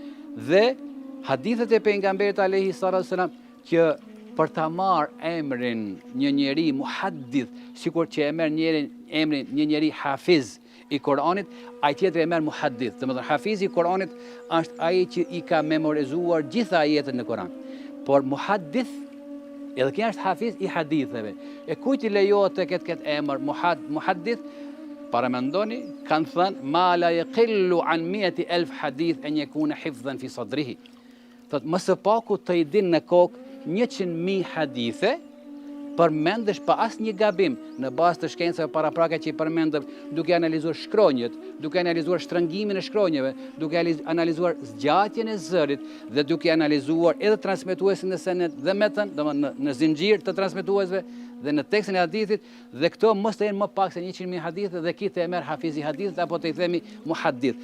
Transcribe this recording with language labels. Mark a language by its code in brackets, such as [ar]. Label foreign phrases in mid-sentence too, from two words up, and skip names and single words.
[sq] Dhe hadithet e pejgamberit [ar] عليه الصلاة والسلام [sq] që për ta marrë emrin një njeri muhaddith, sikur që e merr emrin një njeri hafiz i Kur'anit, ai tjetër e merr muhaddith. Domethënë hafizi i Kur'anit është ai që i ka memorizuar gjitha ajetet në Kur'an. Por muhaddith edhe kjo është hafiz i haditheve. E kujt i lejohet të ketë këtë emër muhaddith? Paramendoni, kanë thënë [ar] ما لا يقل عن 100,000 حديث أن يكون حفظا في صدره. [sq] Thot më së paku të i din në kokë 100,000 hadithe, përmendesh pa asnjë gabim në bazë të shkencave paraprake që i përmendëm, duke analizuar shkronjët, duke analizuar shtrëngimin e shkronjave, duke analizuar zgjatjen e zërit dhe duke analizuar edhe transmetuesin e senet dhe metën, domethënë në zinxhir të transmetuesve dhe në tekstin e hadithit, dhe këto mos të jenë më pak se 100,000 hadithe dhe kitë e merr hafizi hadithit apo të i themi muhaddith.